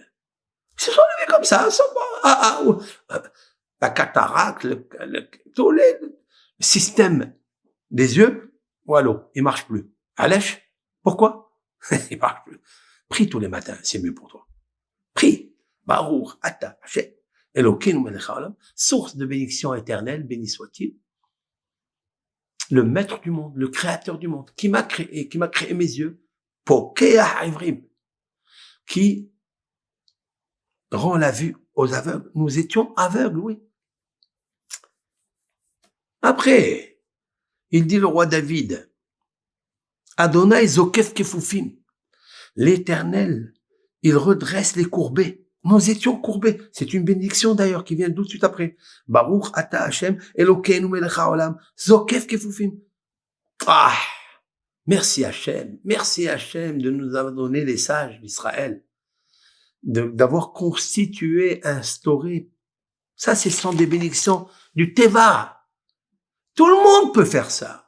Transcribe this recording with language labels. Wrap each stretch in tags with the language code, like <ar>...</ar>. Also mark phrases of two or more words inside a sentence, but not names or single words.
<fr>Ils se sont levés comme ça, sans la cataracte, tous les systèmes des yeux, voilà, il marche plus. Allèche, pourquoi? Il marche plus. Prie tous les matins, c'est mieux pour toi. Prie.</fr> <he>ברוך אתה ה' אלהינו מלך העולם,</he> <fr>source de bénédiction éternelle, béni soit-il. Le maître du monde, le créateur du monde, qui m'a créé mes yeux,</fr> <he>פוקח עורים,</he> <fr>qui rend la vue aux aveugles. Nous étions aveugles, oui. Après, il dit le roi David,</fr> <he>ה' זוקף כפופים,</he> <fr>l'Éternel, il redresse les courbés. Nous étions courbés. C'est une bénédiction d'ailleurs qui vient tout de suite après.</fr> <he>ברוך אתה ה' אלהינו מלך העולם זוקף כפופים.</he> <fr>Ah, merci Hashem de nous avoir donné les sages d'Israël, d'avoir constitué, instauré. Ça, ce sont des bénédictions du Teva. Tout le monde peut faire ça.</fr>